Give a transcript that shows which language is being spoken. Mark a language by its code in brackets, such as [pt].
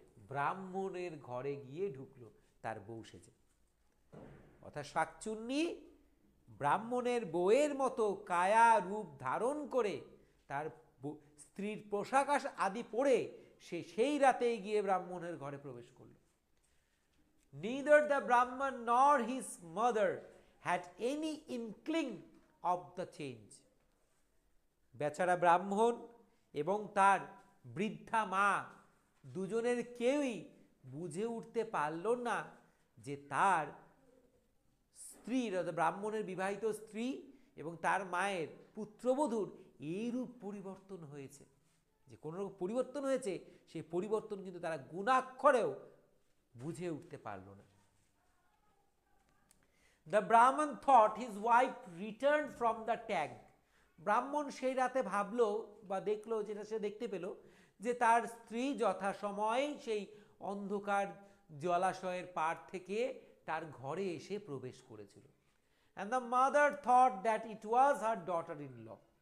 [bn] ব্রাহ্মণের ঘরে গিয়ে ঢুকলো তার বউ সেজে। অর্থাৎ শাকচুন্নি ব্রাহ্মণের বউয়ের মতো কায়া রূপ ধারণ করে তার স্ত্রীর পোশাক আদি পরে সে সেই রাতেই গিয়ে ব্রাহ্মণের ঘরে প্রবেশ করল। [en] Neither the Brahman nor his mother had any inkling of the change. [bn] বেচারা ব্রাহ্মণ এবং তার বৃদ্ধা মা দুজনের কেউই বুঝে উঠতে পারল না যে তার স্ত্রীর, ব্রাহ্মণের বিবাহিত স্ত্রী এবং তার মায়ের পুত্রবধূর এইরূপ পরিবর্তন হয়েছে, যে কোনো রকম পরিবর্তন হয়েছে, সেই পরিবর্তন কিন্তু তারা গুণাক্ষরেও বুঝে উঠতে পারল না। [en] The Brahman thought his wife returned from the tank. [bn] ব্রাহ্মণ সেই রাতে ভাবলো বা দেখলো, যেটা সে দেখতে পেল, যে তার স্ত্রী যথাসময়ে সেই অন্ধকার জলাশয়ের পাড় থেকে তার ঘরে এসে প্রবেশ করেছিল। [en] And the mother thought that it was her daughter in law.